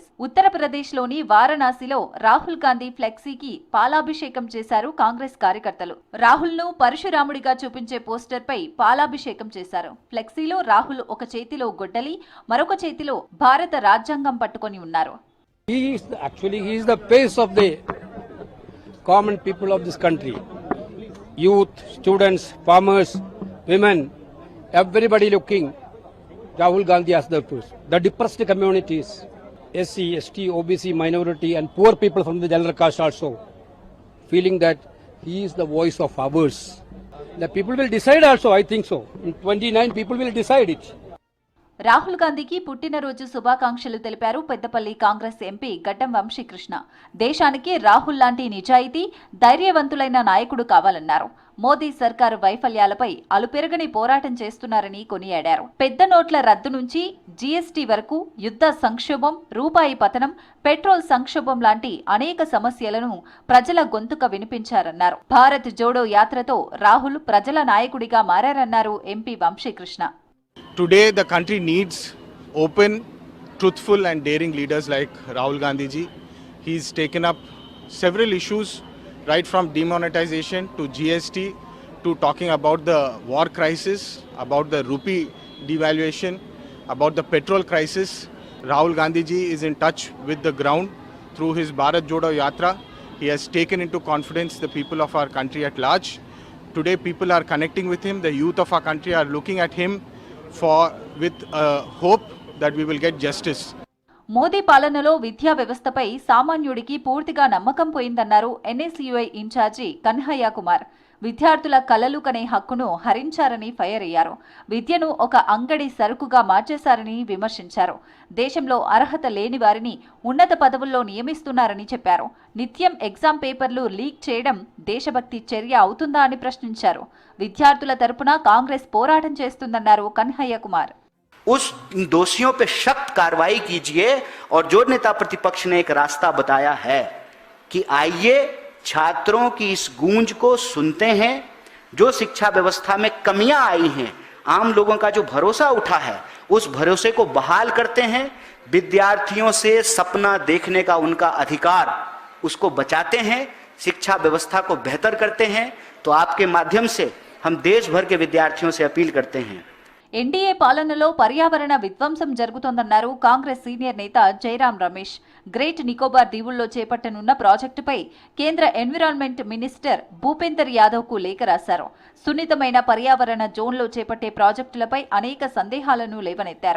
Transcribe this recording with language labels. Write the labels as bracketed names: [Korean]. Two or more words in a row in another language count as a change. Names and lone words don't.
[Telugu] ఉత్తరప్రదేశ్లోని వారణాసిలో రాహుల్ గాంధీ ఫ్లెక్సీకి పాలాభిషేకం చేశారు కాంగ్రెస్ కార్యకర్తలు. రాహుల్ను పరశురాముడిగా చూపించే పోస్టర్పై పాలాభిషేకం చేశారు. ఫ్లెక్సీలో రాహుల్ ఒక చేతిలో గొడ్డలి, మరొక చేతిలో భారత రాజ్యాంగం పట్టుకొని ఉన్నారు. [English] Common people of this country, youth, students, farmers, women, everybody looking Rahul Gandhi as the first. The depressed communities, SC, ST, OBC, minority and poor people from the general caste also feeling that he is the voice of ours. The people will decide also, I think so. In 29 people will decide it. [Telugu] రాహుల్ గాంధీకి పుట్టినరోజు శుభాకాంక్షలు తెలిపారు పెద్దపల్లి కాంగ్రెస్ ఎంపీ గడ్డం వంశీకృష్ణ. దేశానికి రాహుల్ లాంటి నిజాయితీ, ధైర్యవంతులైన నాయకుడు కావాలన్నారు. మోదీ సర్కారు వైఫల్యాలపై అలుపెరగని పోరాటం చేస్తున్నారని కొనియాడారు. పెద్ద నోట్ల రద్దు నుంచి జీఎస్టీ వరకు యుద్ధ సంక్షోభం, రూపాయి పతనం, పెట్రోల్ సంక్షోభం లాంటి అనేక సమస్యలను ప్రజల గొంతుక వినిపించారన్నారు. భారత్ జోడో యాత్రతో రాహుల్ ప్రజల నాయకుడిగా మారారన్నారు ఎంపీ వంశీకృష్ణ. [English] Today the country needs open, truthful and daring leaders like Rahul Gandhi ji. He's taken up several issues right from demonetization to GST to talking about the war crisis, about the rupee devaluation, about the petrol crisis. Rahul Gandhi ji is in touch with the ground through his Bharat Jodo Yatra. He has taken into confidence the people of our country at large. Today people are connecting with him. The youth of our country are looking at him with hope that we will get justice. [Telugu] మోదీ పాలనలో విద్యా వ్యవస్థపై సామాన్యుడికి పూర్తిగా నమ్మకం పోయిందన్నారు ఎన్ఎస్యుఐ ఇన్ఛార్జి కన్హయ్య కుమార్. విద్యార్థుల కలలు కనే హక్కును హరించారని ఫైర్ అయ్యారు. విద్యను ఒక అంగడి సరుకుగా మార్చేశారని విమర్శించారు. దేశంలో అర్హత లేని వారిని ఉన్నత పదవుల్లో నియమిస్తున్నారని చెప్పారు. నిత్యం [English] exam papers [Telugu] లీక్ చేయడం దేశభక్తి చర్య అవుతుందా అని ప్రశ్నించారు. విద్యార్థుల తరపున కాంగ్రెస్ పోరాటం చేస్తుందన్నారు కన్హయ్య కుమార్. [Hindi] उस दोषियों पे सख्त कार्रवाई कीजिए और जो नेता प्रतिपक्ष ने एक रास्ता बताया है कि आइए छात्रों की इस गूंज को सुनते हैं, जो शिक्षा व्यवस्था में कमियां आई हैं, आम लोगों का जो भरोसा उठा है उस भरोसे को बहाल करते हैं, विद्यार्थियों से सपना देखने का उनका अधिकार उसको बचाते हैं, शिक्षा व्यवस्था को बेहतर करते हैं। तो आपके माध्यम से हम देश भर के विद्यार्थियों से अपील करते हैं। [Telugu] ఎన్డీఏ పాలనలో పర్యావరణ విధ్వంసం జరుగుతోందన్నారు కాంగ్రెస్ సీనియర్ నేత జైరాం రమేష్. గ్రేట్ నికోబార్ దీవుల్లో చేపట్టనున్న ప్రాజెక్టుపై కేంద్ర [English] environment minister [Telugu] భూపేందర్ యాదవ్కు లేఖ రాశారు. సున్నితమైన పర్యావరణ జోన్లో చేపట్టే ప్రాజెక్టులపై అనేక సందేహాలను లేవనెత్తారు.